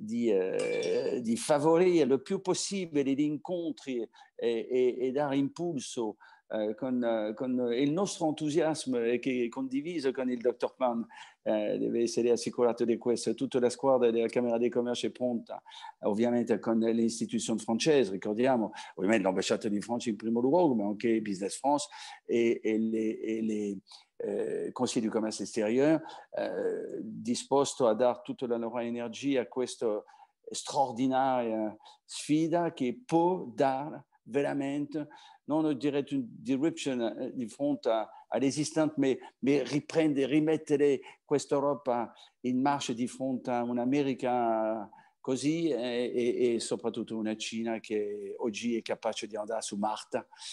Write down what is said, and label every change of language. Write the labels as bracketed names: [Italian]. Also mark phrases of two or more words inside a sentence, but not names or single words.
[Italian] favorire il più possibile gli incontri e dare impulso con il nostro entusiasmo che è condiviso con il dottor Pan, deve essere assicurato di questo. Tutta la squadra della Camera di Commercio è pronta, ovviamente con le istituzioni francesi, ricordiamo, ovviamente l'ambasciatore di Francia in primo luogo, ma anche Business France e [French] les Conseil du commerce extérieur, [Italian] disposto a dare tutta la loro energia a questa straordinaria sfida che può dare veramente, non direi [French] une disruption [Italian] di fronte all'esistente, ma rimettere questa Europa in marcia di fronte a un'America così e soprattutto una Cina che oggi è capace di andare su Marte.